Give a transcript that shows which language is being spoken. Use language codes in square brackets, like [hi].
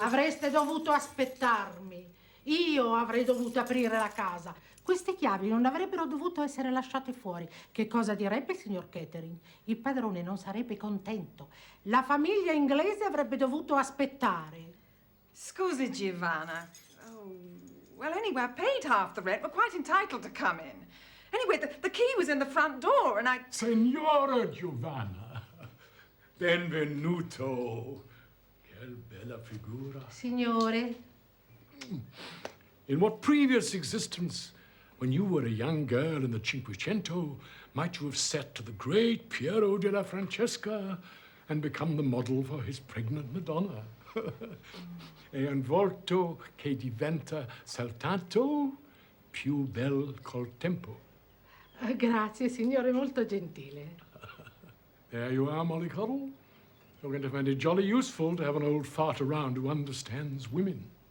[it] Avreste dovuto aspettarmi. Io avrei dovuto aprire la casa. Queste chiavi non avrebbero dovuto essere lasciate fuori. Che cosa direbbe il signor Catering? Il padrone non sarebbe contento. La famiglia inglese avrebbe dovuto aspettare. Scusi, Giovanna. [en] Oh, well, anyway, I paid half the rent. We're quite entitled to come in. Anyway, the key was in the front door, and I... [it] Signora Giovanna, benvenuto. Che bella figura. Signore, [en] In what previous existence, when you were a young girl in the Cinquecento, might you have sat to the great Piero della Francesca and become the model for his pregnant Madonna. [it] E un volto che diventa soltanto più bel col tempo. Grazie, signore, molto gentile. [en] There you are, Mollycoddle. You're going to find it jolly useful to have an old fart around who understands women.